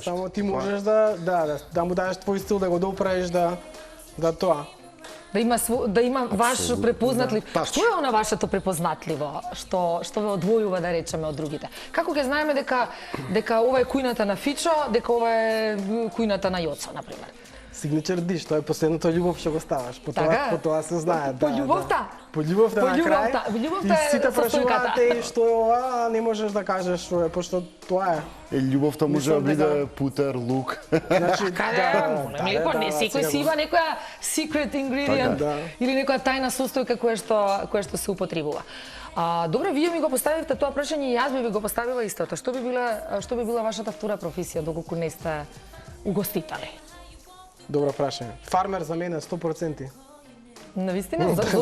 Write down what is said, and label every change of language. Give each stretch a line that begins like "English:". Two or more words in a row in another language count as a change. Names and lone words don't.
Macedonian: само ти можеш да му дадеш твој стил, да го доуправиш да тоа. Да има ваш препознатлив. Тач. Што е она вашето препознатливо што ве одвојува, да речеме, од другите? Како ќе знаеме дека ова е кујната на Фичо, дека ова е кујната на Јоцо, на пример?
English: Signature dish,
Macedonian: тоа е последното љубов што го ставаш. Така? По тоа се знае. По љубовта? По љубовта По на крај. љубовта е И сите состојката. прашуваат еј што е ова, а не можеш да кажеш што е, пошто тоа е. Љубовта може да Мислам биде дека- путер, лук. Значи, Лепо, не секој си има некоја
English: secret ingredient
Macedonian: Така, да. или некоја тајна состојка која што се употребува. Добро, вие ми го поставивте тоа прашање и јас би ви го поставила истото. Што би била вашата втора професија доколку не сте угостители? Добро прашање. Фармер за мене 100%. Навистина? Зошто?